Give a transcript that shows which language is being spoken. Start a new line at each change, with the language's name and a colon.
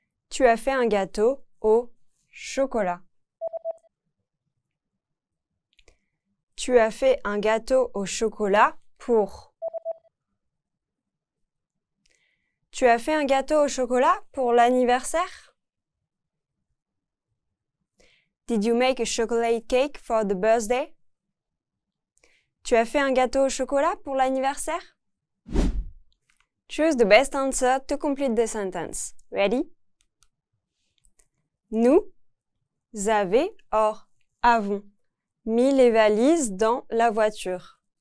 French: Tu as fait un gâteau au chocolat. Tu as fait un gâteau au chocolat pour. Tu as fait un gâteau au chocolat pour l'anniversaire?
English: Did you make a chocolate cake for the birthday?
French: Tu as fait un gâteau au chocolat pour l'anniversaire?
English: Choose the best answer to complete the sentence. Ready?
French: Nous avons mis les valises dans la voiture.